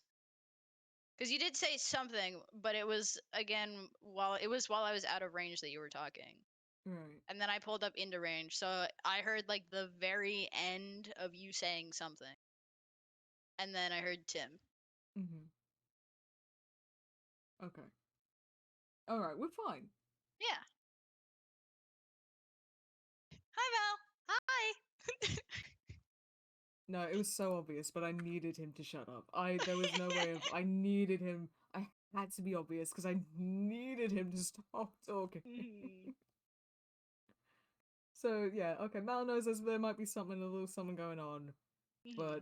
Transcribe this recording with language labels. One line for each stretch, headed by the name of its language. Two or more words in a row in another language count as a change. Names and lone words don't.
English: Because you did say something, but it was again while I was out of range that you were talking, Right. and then I pulled up into range, so I heard like the very end of you saying something. and then I heard Tim. Mm-hmm. Okay. All right, we're fine. Yeah. Hi, Val. Hi. No, it was so obvious, but I needed him to shut up. There was no way of. I needed him. I had to be obvious because I needed him to stop talking. Mhm. So yeah, okay. Mal knows there might be something, a little something going on, but